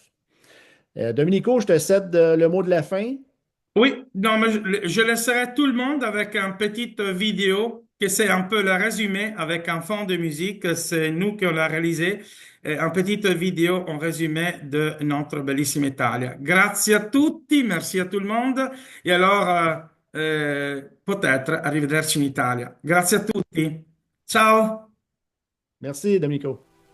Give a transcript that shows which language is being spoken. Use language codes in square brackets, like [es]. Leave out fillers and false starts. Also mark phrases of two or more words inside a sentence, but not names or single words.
[fr] Domenico, je te cède le mot de la fin. Oui, non, mais je laisserai tout le monde avec une petite vidéo que c'est un peu le résumé avec un fond de musique. C'est nous qui l'avons réalisé. Une petite vidéo en résumé de notre bellissima Italia. [it] Grazie a tutti, [fr] merci à tout le monde. Et alors, peut-être [it] arrivederci in Italia. Grazie a tutti. Ciao. [fr] Merci, Domenico.